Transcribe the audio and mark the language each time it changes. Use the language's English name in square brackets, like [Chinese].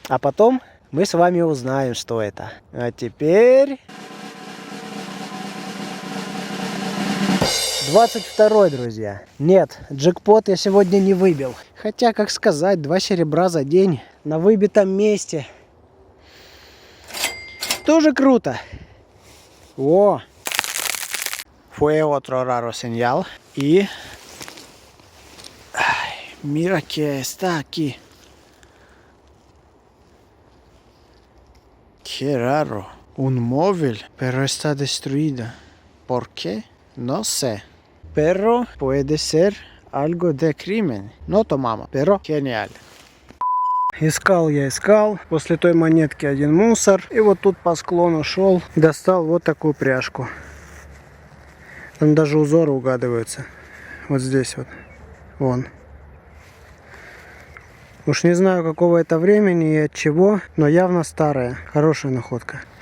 [Russian] А потом мы с вами узнаем, что это. А теперь... 22-й, друзья. Нет, джекпот я сегодня не выбил. Хотя, как сказать, 2 серебра за день на выбитом месте. Тоже круто. [Spanish] О! Fue otro raro señal. И Mira que está aquí. Qué raro. Un móvil, pero está destruido. ¿Por qué? No sé. Pero puede ser algo de crimen. No tomamos, pero genial. [Russian] Искал я искал. После той монетки один мусор. И вот тут по склону шел. Достал вот такую пряжку. Там даже узоры угадываются. Вот здесь вот. Вон. Уж не знаю, какого это времени и от чего, но явно старая. Хорошая находка.